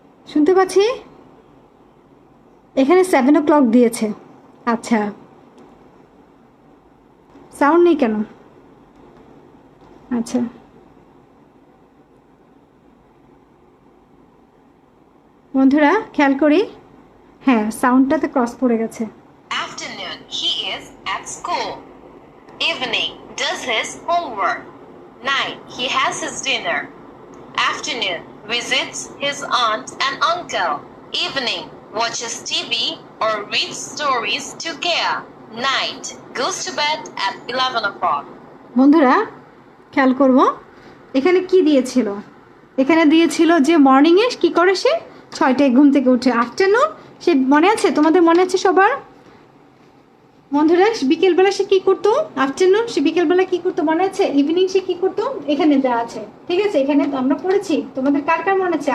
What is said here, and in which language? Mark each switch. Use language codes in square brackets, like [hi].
[bn] শুনতে পাচ্ছি এখানে 7 o'clock দিয়েছে। আচ্ছা, সাউন্ড নেই কেন? আচ্ছা, বন্ধুরা খেয়াল করি, হ্যাঁ সাউন্ডটাতে ক্রস পড়ে গেছে। [en] Afternoon, he is at school. Evening, does his homework. Night, he has his dinner. Afternoon, visits his aunt and uncle. Evening, watches TV or reads stories to Kea. Night, goes to bed at 11 o'clock. [bn] বন্ধুরা খেয়াল করব, এখানে কি দিয়েছিল? এখানে দিয়েছিল যে মর্নিংয়ে কি করে সে 6টায় ঘুম থেকে উঠে। আফটারনুন সে মনে আছে, তোমাদের মনে আছে সবার? বন্ধুরা বিকেলবেলা সে কি করতো? আফটারনুন সে বিকেলবেলা কি করতো মনে আছে? ইভিনিং সে কি করতো? এখানে যা আছে, ঠিক আছে, এখানে আমরা পড়েছি। তোমাদের কার কার মনে আছে?